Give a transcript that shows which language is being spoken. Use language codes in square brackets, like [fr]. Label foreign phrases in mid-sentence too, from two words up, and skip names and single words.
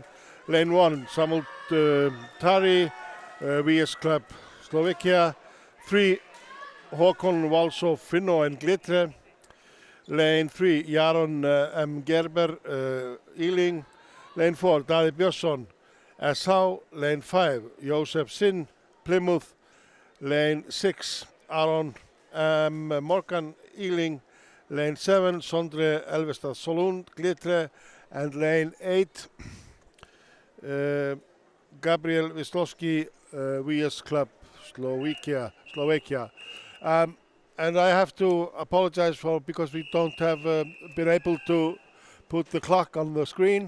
[en] Lane 1, Samult Tari, VS Club Slovakia. 3, Håkon Walsó Finno and Glitre. Lane 3, Jaron M. Gerber, Ealing. Lane 4, Daði Björnsson, SH. Lane 5, Josef Sinn, Plymouth. Lane 6, Aron M. Morgan, Ealing. Lane 7, Sondre Elvestad Solund, Glitre. And lane 8, Gabriel Wisłowski, VS Club Slovakia. And I have to apologize because we don't have been able to put the clock on the screen.